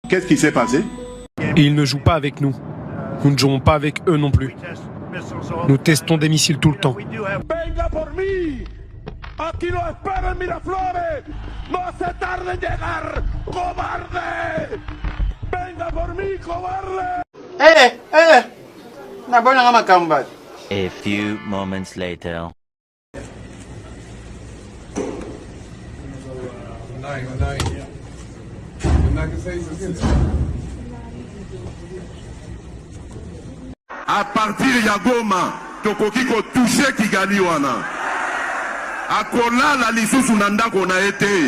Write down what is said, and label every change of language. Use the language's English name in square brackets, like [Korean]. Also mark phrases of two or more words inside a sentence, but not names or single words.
[French] Qu'est-ce qui s'est passé? Et ils ne jouent pas avec nous. Nous ne jouons pas avec eux non plus. Nous testons des missiles tout le temps. [Spanish] Venga por mí. Aquí lo espero en Miraflores. No se tarde en llegar, cobarde. Venga por mí, cobarde. [Lingala] Na bona nga makamba. [English] A few moments later. [French] À partir [Lingala] ya Goma, tokoki ko toucher Kigali wana. Akolala lisusu na ndako na ete.